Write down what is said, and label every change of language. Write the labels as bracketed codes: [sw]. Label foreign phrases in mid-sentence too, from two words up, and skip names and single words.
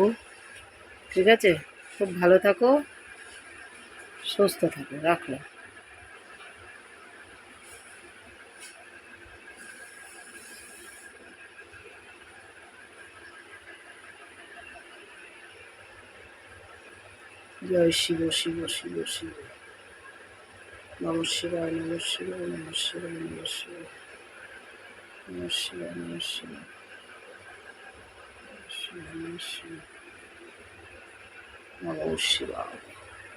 [bn] ঠিক আছে, খুব ভালো থাকো, সুস্থ থাকো। রাখলাম। জয় শিব শিব শিব শিব। [sa] নমঃ শিবায় নমঃ শিবায় নমঃ শিবায় নমঃ শিবায় নমঃ শিবায় নমঃ শিবায় নমঃ শিবায় নমঃ শিবায়।